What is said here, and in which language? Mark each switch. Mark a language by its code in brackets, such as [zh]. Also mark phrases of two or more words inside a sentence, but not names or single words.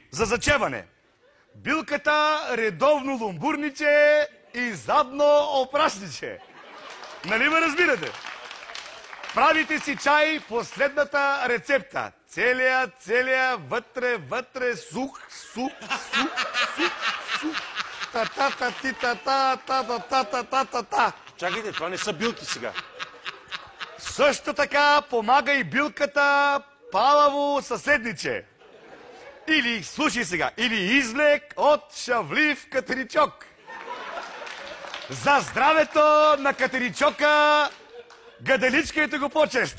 [bg] За зачеване. Билката редовно лумбурниче и задно опрасниче. Нали ме разбирате? Правите си чай по следната рецепта. Целия, вътре, сух. Та-та-та-ти-та-та-та-та-та-та-та-та. Чакайте, това не са билки сега. Също така помага и билката палаво съседниче. Или, слушай сега, или извлек от шавлив катеричок. За здравето на катеричока гаделичкайте го по-често.